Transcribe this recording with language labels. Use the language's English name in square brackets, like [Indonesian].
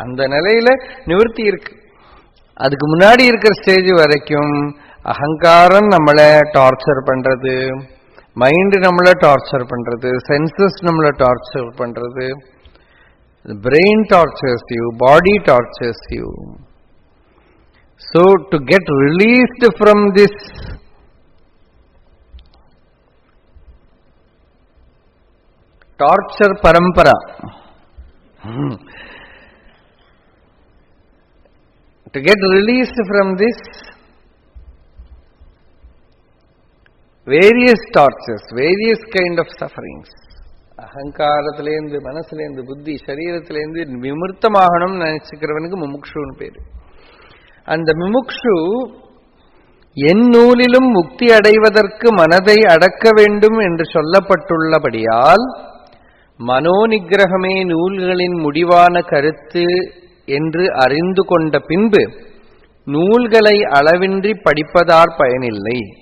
[Tamil] அந்த நிலையில நிவர்த்தி இருக்கு. அதுக்கு முன்னாடி இருக்கிற ஸ்டேஜ் வரைக்கும் அகங்காரம் நம்மளை டார்ச்சர் பண்றது, மைண்ட் நம்மளை டார்ச்சர் பண்றது, சென்சஸ் நம்மளை டார்ச்சர் பண்றது, [English] brain tortures you, body tortures you. So to get released from this torture parampara, to get released from this various tortures, various kind of sufferings, [Tamil] அகங்காரத்திலேருந்து, மனசுலேருந்து, புத்தி, சரீரத்திலேருந்து விமுர்த்தமாகணும்னு நினைச்சுக்கிறவனுக்கு முமுக்ஷுன்னு பேரு. அந்த முமுக்ஷு என் நூலிலும் முக்தி அடைவதற்கு மனதை அடக்க வேண்டும் என்று சொல்லப்பட்டுள்ளபடியால் மனோநிகிரகமே நூல்களின் முடிவான கருத்து என்று அறிந்து கொண்ட பின்பு நூல்களை அளவின்றி படிப்பதால் பயனில்லை.